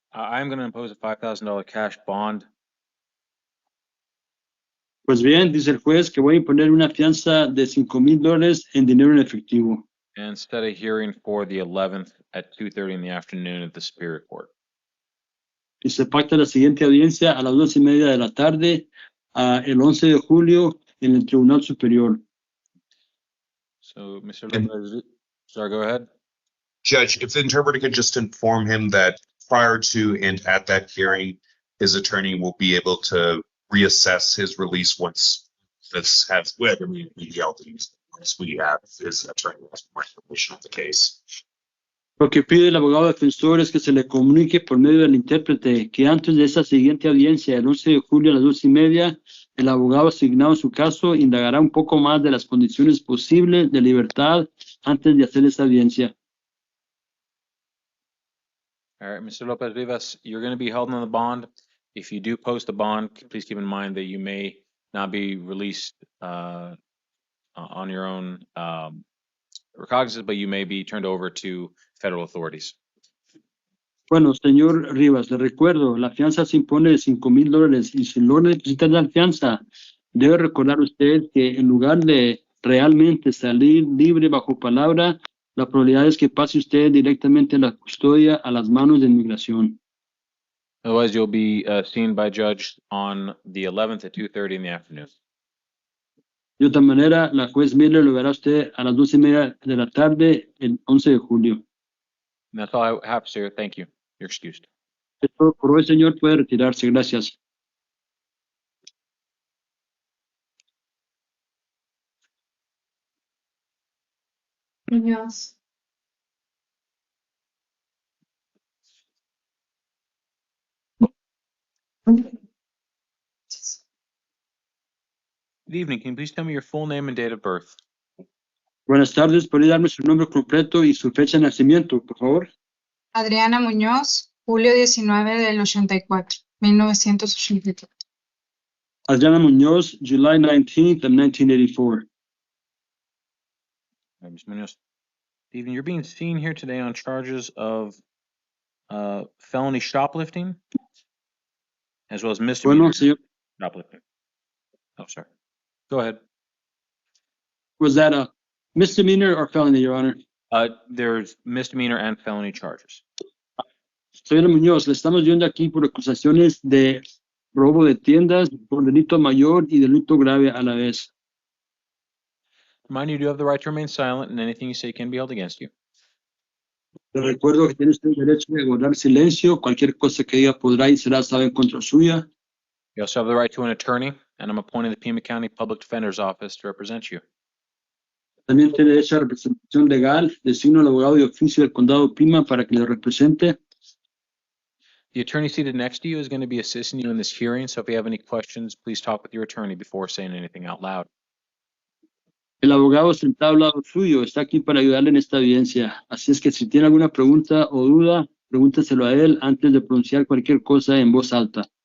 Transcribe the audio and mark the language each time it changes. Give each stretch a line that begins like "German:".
English: I'm going to impose a $5,000 cash bond.
Spanish: Pues bien, dice el juez que voy a imponer una fianza de $5,000 en dinero en efectivo.
English: And set a hearing for the 11th at 2:30 in the afternoon at the Superior Court.
Spanish: Y se pacta la siguiente audiencia a las 2:30 de la tarde, el 11 de julio, en el Tribunal Superior.
English: So, Mr. Lopez, sorry, go ahead. Judge, if the interpreter could just inform him that prior to and at that hearing, his attorney will be able to reassess his release once this has, well, I mean, once we have his attorney has more information on the case.
Spanish: Lo que pide el abogado defensor es que se le comunique por medio del intérprete que antes de esa siguiente audiencia, el 11 de julio a las 2:30, el abogado asignado en su caso indagará un poco más de las condiciones posibles de libertad antes de hacer esa audiencia.
English: All right, Mr. Lopez Rivas, you're going to be held on the bond. If you do post a bond, please keep in mind that you may not be released on your own recognizance, but you may be turned over to federal authorities.
Spanish: Bueno, señor Rivas, le recuerdo, la fianza se impone de $5,000 y si no necesita la fianza, debe recordar usted que en lugar de realmente salir libre bajo palabra, la probabilidad es que pase usted directamente la custodia a las manos de inmigración.
English: Otherwise, you'll be seen by judge on the 11th at 2:30 in the afternoon.
Spanish: De otra manera, la juez Miller lo verá usted a las 2:30 de la tarde, el 11 de julio.
English: And that's all I have, sir. Thank you. You're excused.
Spanish: Esto por hoy, señor, puede retirarse. Gracias.
English: Anything else? Good evening. Can you please tell me your full name and date of birth?
Spanish: Buenas tardes, ¿podría darme su nombre completo y su fecha de nacimiento, por favor? Adriana Muñoz, julio 19 del 84, 1984.
English: Adriana Muñoz, July 19th of 1984. Ms. Munoz. Good evening. You're being seen here today on charges of felony shoplifting, as well as misdemeanor
Spanish: Bueno, señor,
English: shoplifting. Oh, sorry. Go ahead. was that a misdemeanor or felony, Your Honor? There's misdemeanor and felony charges.
Spanish: Señora Muñoz, le estamos viendo aquí por acusaciones de robo de tiendas, por delito mayor y delito grave a la vez.
English: Mind you do have the right to remain silent, and anything you say can be held against you.
Spanish: Le recuerdo que tiene usted el derecho de guardar silencio. Cualquier cosa que diga podrá y será usada en contra suya.
English: You also have the right to an attorney, and I'm appointing the Pima County Public Defender's Office to represent you.
Spanish: También tiene derecho a representación legal. Designo al abogado de oficio del condado Pima para que le represente.
English: The attorney seated next to you is going to be assisting you in this hearing, so if you have any questions, please talk with your attorney before saying anything out loud.
Spanish: El abogado sentado al lado suyo está aquí para ayudarle en esta audiencia. Así es que si tiene alguna pregunta o duda, pregúnteselo a él antes de pronunciar cualquier cosa en voz alta.